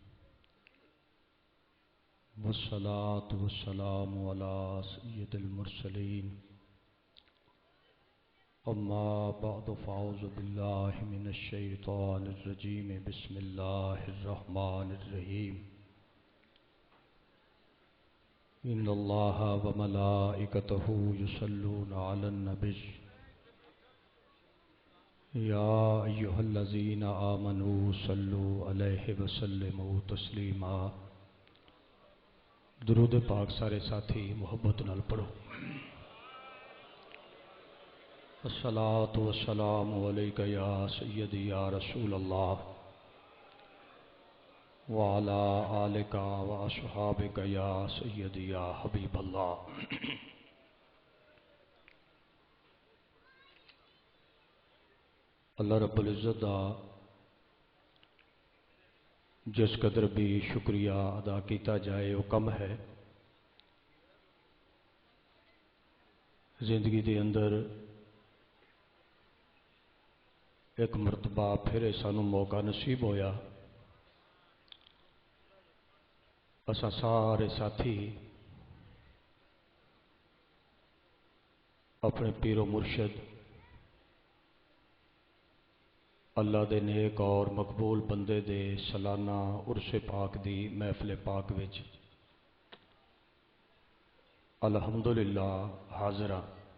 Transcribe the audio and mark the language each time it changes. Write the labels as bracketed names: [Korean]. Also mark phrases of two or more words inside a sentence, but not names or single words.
[Arabic] والصلاة والسلام على سيد المرسلين أما بعد فأعوذ بالله من الشيطان الرجيم بسم الله الرحمن الرحيم إن الله وملائكته يصلون على النبي يا أيها الذين آمنوا صلوا عليه وسلموا تسليما. [Punjabi] درود پاک سارے ساتھی محبت نال پڑھو. [Arabic] الصلاة والسلام عليك يا سيدي يا رسول الله وعلى آلك وأصحابك يا سيدي يا حبيب الله. [Urdu] اللہ رب العزت دا جس قدر بھی شکریہ ادا کیا جائے وہ کم ہے. [Punjabi] زندگی کے اندر ایک مرتبہ پھر سانوں موقع نصیب ہویا، اسیں سارے ساتھی اپنے پیرو مرشد اللہ دے نیک اور مقبول بندے دے سالانہ عرسِ پاک دی محفل پاک وچ الحمدللہ حاضر ہاں.